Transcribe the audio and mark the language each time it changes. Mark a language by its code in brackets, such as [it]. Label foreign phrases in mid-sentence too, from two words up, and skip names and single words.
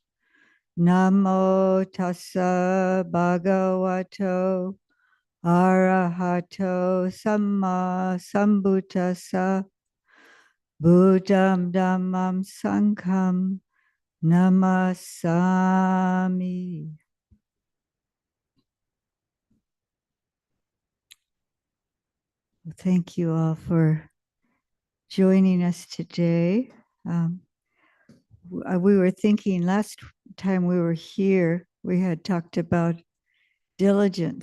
[pi] Namo tassa bhagavato arahato samma sambuddhassa. Buddham Dhammam Sangham Namasami. [en] Thank you all for joining us today. We were thinking last time we were here, we had talked about diligence.